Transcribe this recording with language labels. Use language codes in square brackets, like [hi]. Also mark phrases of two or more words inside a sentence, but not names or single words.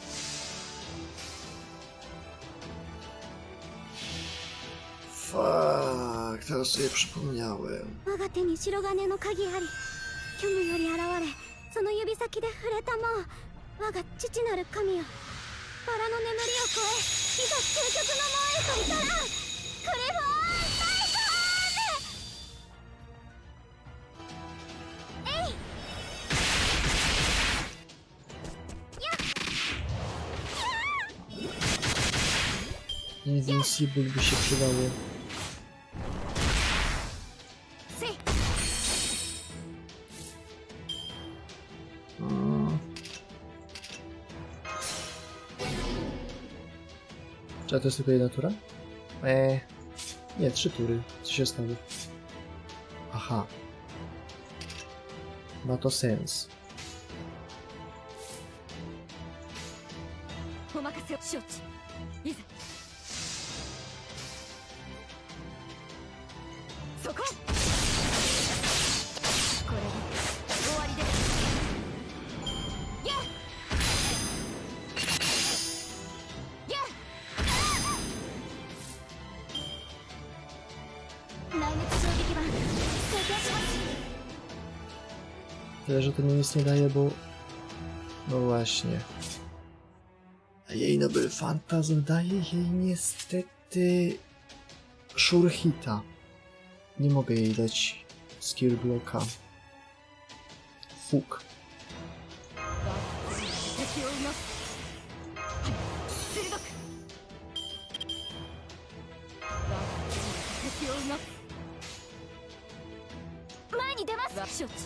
[pl] Fuck, teraz sobie przypomniałem. [ja] 我が手に白金の鍵あり。虚無より現れ、その指先で触れたもう我が父なる神よ。バラの眠りを越え、いざ究極の門へと至らん。クリフォーン大ソーン。えい。 [pl] Invincible by się przydało. [ja] せい [pl] Czy to jest tylko jedna tura? Nie, 3 tury. Co się stało? Aha. Ma to sens. [ja] お任せを。承知。いざそここれで終わりです。やっやっ内熱衝撃板装填します。 [pl] Tyle, że to mi nic nie daje, bo... No właśnie. A jej Nobel Fantazm daje jej niestety... Shurhita. Nie mogę jej dać [en] skill blocka. Fuk. [ja] 敵をいます。鋭く敵をいます。前に出ます。承知。